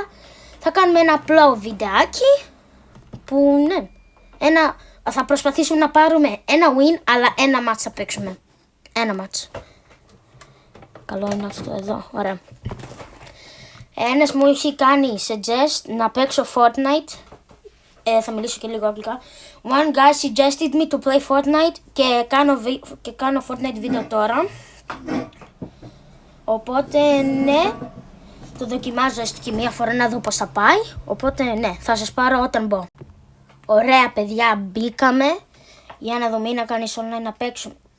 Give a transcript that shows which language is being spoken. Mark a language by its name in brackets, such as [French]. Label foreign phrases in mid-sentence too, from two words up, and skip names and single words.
[Greek] Θα κάνουμε ένα απλό βιντεάκι που ναι, θα προσπαθήσουμε να πάρουμε ένα win, αλλά ένα match θα παίξουμε. Ένα match. Καλό είναι αυτό εδώ, ωραία. Ένας μου έχει κάνει suggest να παίξω Fortnite. Θα μιλήσω και λίγο αγγλικά. [English] One guy suggested me to play Fortnite [Greek] και κάνω Fortnite βίντεο τώρα. Οπότε ναι, το δοκιμάζω έστω και μία φορά να δω πώς θα πάει. Οπότε ναι, θα σας πάρω όταν μπω. Ωραία παιδιά, μπήκαμε. Για να δούμε, να κάνεις online να παίξουμε.